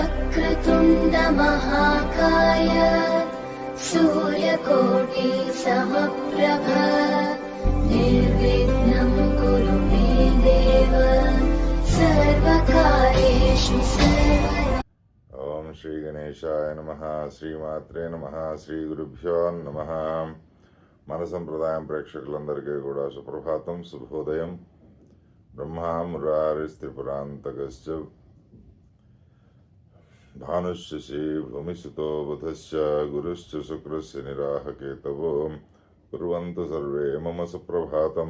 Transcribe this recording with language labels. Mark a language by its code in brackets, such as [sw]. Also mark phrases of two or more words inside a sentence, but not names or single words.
[sa] वक्रतुण्ड महाकाय सूर्यकोटि समप्रभ निर्विघ्नं कुरु मे देव सर्वकार्येषु सर्वदा। ओम श्री गणेशाय नमः। శ్రీమాత్రే నమః। శ్రీ గురుభ్యో నమః। [te] మన సంప్రదాయం ప్రేక్షకులందరికీ కూడా సుప్రభాతం, శుభోదయం. [sa] బ్రహ్మా మురారిస్త్రిపురాంతకశ్చ భానుశ్చ భూమిసుతో బుధశ్చ గురుశ్చ శుక్రశ్చ నిరాహకేతవో కుర్వంతు సర్వే మమ సుప్రభాతం.